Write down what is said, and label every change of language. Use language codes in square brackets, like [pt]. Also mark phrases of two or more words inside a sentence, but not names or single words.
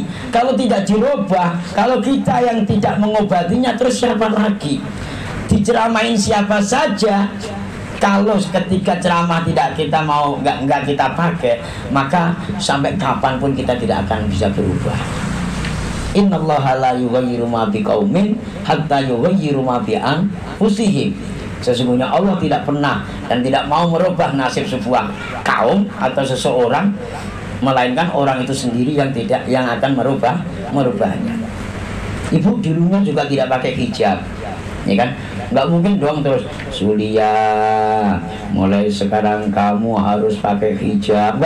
[id] Kalau tidak dirubah, kalau kita yang tidak mengobatinya, terus siapa lagi? Diceramain siapa saja, kalau ketika ceramah tidak kita mau, nggak kita pakai, maka sampai kapanpun kita tidak akan bisa berubah. [ar] إن الله لا يغير ما بقوم حتى يغيروا ما بأنفسهم. [id] Sesungguhnya Allah tidak pernah dan tidak mau merubah nasib sebuah kaum atau seseorang, melainkan orang itu sendiri yang akan merubahnya. Ibu dulunya juga tidak pakai hijab, ya kan? Nggak mungkin dong terus Sulia mulai sekarang kamu harus pakai hijab.